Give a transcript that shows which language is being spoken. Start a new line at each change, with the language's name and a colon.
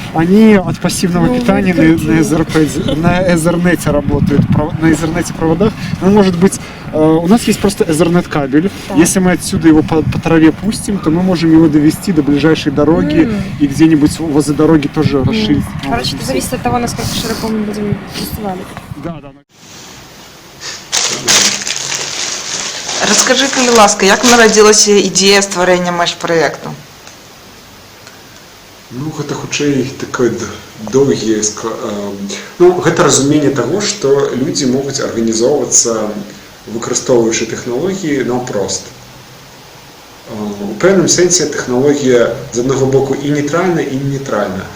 Russian: Они от пассивного питания на Ethernet работают, на Ethernet проводах. Но, может быть, у нас есть просто Ethernet кабель. Если мы отсюда его по траве пустим, то мы можем его довести до ближайшей дороги и где-нибудь возле дороги тоже расширить. Короче, это зависит от того, насколько широко мы будем фестивалить. Да.
Ukrainian: Розкажи, будь ласка, як народилася ідея створення меш-проєкту?
Belarusian: Ну, гэта хутчэй такое доўгі... Ну, гэта разуменне таго, што людзі могуць арганізоўвацца, выкарыстоўваючы тэхналогіі наўпрост. У пэўным сэнсе тэхналогія з аднаго боку і нейтральна, і нейтральна.